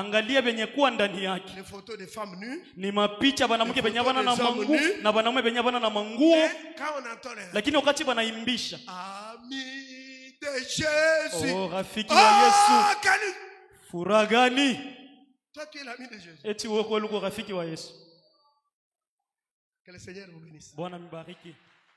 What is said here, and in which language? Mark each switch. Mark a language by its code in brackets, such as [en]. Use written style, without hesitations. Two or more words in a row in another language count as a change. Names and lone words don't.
[sw] Angalia benye kuwa ndani yake. [fr] Les photos de femmes nues. [sw] Ni mapicha banamuke benye bana na [fr] Des hommes [sw] manguo [fr] nus. [sw] na banamume benye bana na manguo. [fr] Et quand on entend les [sw] Lakini wakati banaimbisha, [fr] amis de Jésus. [sw] oh rafiki wa Yesu, [fr] Oh, quel- [sw] furaha gani? [fr] Toi, tu es l'ami de Jésus. [sw] Eti wewe kweli uko rafiki wa Yesu. [fr] Que le Seigneur vous bénisse. [sw] Bwana mbariki.